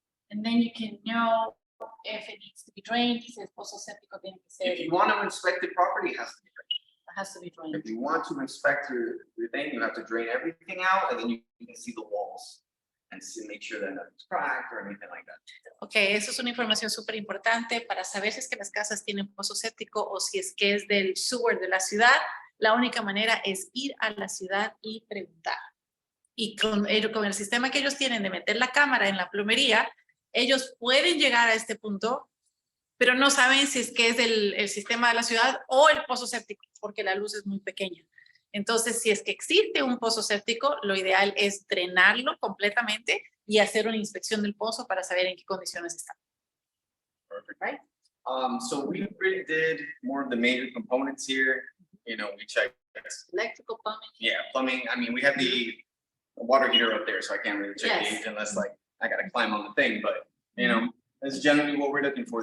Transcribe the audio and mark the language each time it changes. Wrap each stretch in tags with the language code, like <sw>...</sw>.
<en>And then you can know if it needs to be drained,</en> <es>si el pozo séptico tiene que ser,</es> <en>If you want to inspect the property, it has to be drained. has to be drained. If you want to inspect your thing, you have to drain everything out and then you can see the walls and make sure that nothing's cracked or anything like that.</en> <es>Ok, eso es una información súper importante para saber si es que las casas tienen pozo séptico o si es que es del sewer de la ciudad. La única manera es ir a la ciudad y preguntar. Y con el sistema que ellos tienen de meter la cámara en la plomería, ellos pueden llegar a este punto, pero no saben si es que es el sistema de la ciudad o el pozo séptico, porque la luz es muy pequeña. Entonces, si es que existe un pozo séptico, lo ideal es drenarlo completamente y hacer una inspección del pozo para saber en qué condiciones está.</es> <en>Perfect. Right? So we really did more of the major components here. You know, we checked. Electrical plumbing. Yeah, plumbing. I mean, we have the water heater up there, so I can't really check the Yes. age unless like I gotta climb on the thing, but you know, that's generally what we're looking for.</en>